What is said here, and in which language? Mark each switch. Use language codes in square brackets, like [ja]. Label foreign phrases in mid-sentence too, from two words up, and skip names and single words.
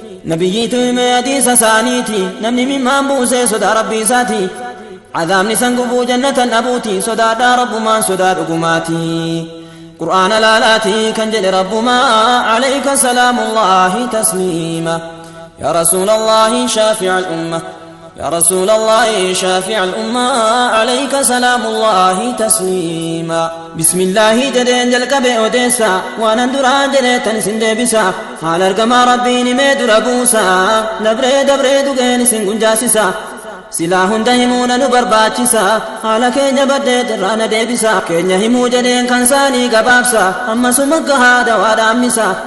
[om] Nabiyyiitu hime hadiisa isaaniiti, namni mimmaan buusee sodaa Rabbii isaati. Azaabni san gubuu jannatan dhabuuti, sodaadhaa Rabbumaan sodaa dhugumaati. Qur'aana laalaati kan jedhe Rabbumaa, [ar] عليك سلام الله تسليما. يا رسول الله شافع الأمة، يا رسول الله شافع الأمة، عليك سلام الله تسليما. بسم الله [om] jedheen jalqabe odeessa, waan an duraan jedhe tan isin deebisa. Haala argamaa Rabbiin himee dura buusa, dabree dabree dugeen isin gunjaasisa. Silaa hunda himuu na nu barbaachisa, haala keenya baddeet irraa na deebisa. Keenya himuu jedheen kan saanii gabaabsa, ammasuma gahaa dawaa dhaammisa.